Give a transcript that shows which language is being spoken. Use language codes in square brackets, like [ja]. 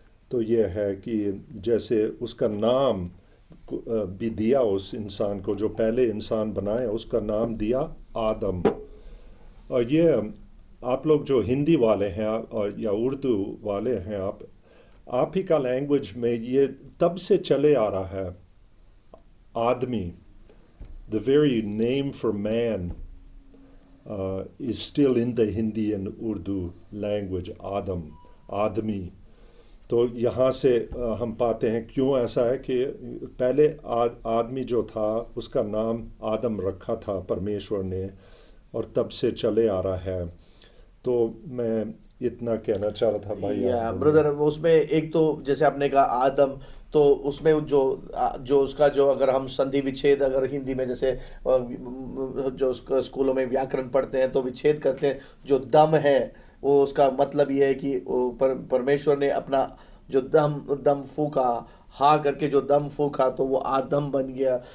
[hi] तो यह है कि जैसे उसका नाम भी दिया उस इंसान को, जो पहले इंसान बनाया उसका नाम दिया आदम। और ये आप लोग जो हिंदी वाले हैं और या उर्दू वाले हैं, आप ही का लैंग्वेज में ये तब से चले आ रहा है। [en] आदमी, the very name for man is still in the Hindi and Urdu language, आदम, आदमी। [hi] तो यहाँ से हम पाते हैं क्यों ऐसा है कि पहले आदमी जो था उसका नाम आदम रखा था परमेश्वर ने, और तब से चले आ रहा है। तो मैं इतना कहना चाह रहा था भाई। या ब्रदर, उसमें एक तो जैसे आपने कहा आदम, तो उसमें जो उसका जो अगर हम संधि विच्छेद अगर हिंदी में जैसे जो स्कूलों में व्याकरण पढ़ते हैं तो विच्छेद करते हैं, जो दम है वो उसका मतलब ये है कि परमेश्वर ने अपना जो दम फूका, हा करके जो दम फूका, तो वो आदम बन गया।